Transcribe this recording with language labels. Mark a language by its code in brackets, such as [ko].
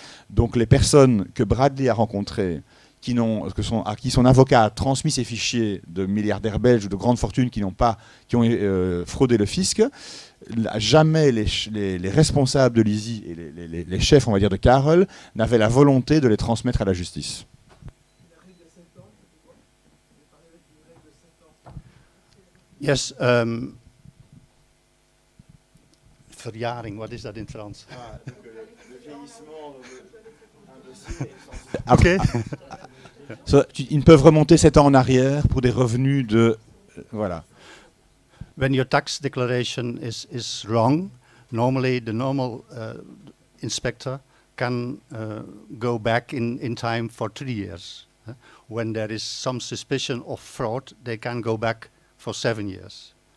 [fr] Donc les personnes que Bradley a rencontrées, à qui son avocat a transmis ses fichiers de milliardaires belges ou de grandes fortunes qui ont fraudé le fisc, jamais les responsables de l'ISI et les chefs, on va dire, de Karel n'avaient la volonté de les transmettre à la justice. [en] Yes, verjaring, what is that in Frans? Okay. [fr] Ils peuvent remonter 7 ans en arrière pour des revenus de... voilà. [en] When your tax declaration is wrong, normally the normal inspector can go back in time for 3 years. When there is some suspicion of fraud, they can go back for 7 years.